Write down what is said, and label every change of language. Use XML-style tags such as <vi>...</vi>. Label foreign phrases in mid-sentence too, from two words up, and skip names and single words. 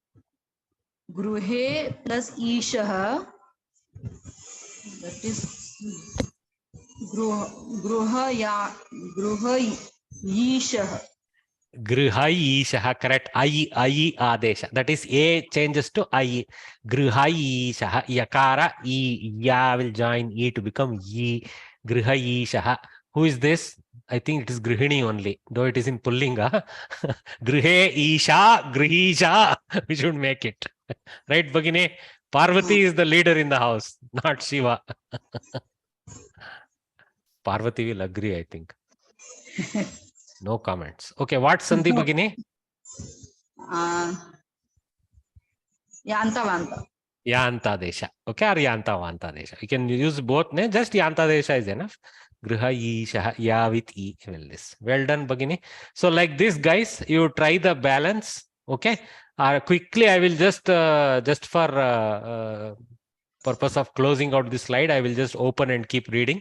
<en>Gruhe plus Ishaha, that is</en> <sa>Gruha Ishaha.</sa> <en>Grihaishaha, correct. I adesha. That is A changes to I. Grihaishaha. Yakara E. Ya will join E to become Ye. Grihaishaha. Who is this? I think it is Grihini only, though it is in Pullinga.</en> <sa>Grihe Isha, Grihisha.</sa> <en>We should make it. Right, Bhagini? Parvati is the leader in the house, not Shiva. Parvati will agree, I think. No comments. Okay, what Sandhi, Bhagini? Yantavanta. Yantadesha. Okay, or Yantavantadesha. You can use both. Ne? Just Yantadesha is enough.</en> <sa>Griha Isha,</sa> <en>Ya with E. Well done, Bhagini. So like this, guys, you try the balance. Okay. Quickly, I will just for purpose of closing out this slide, I will just open and keep reading.</en>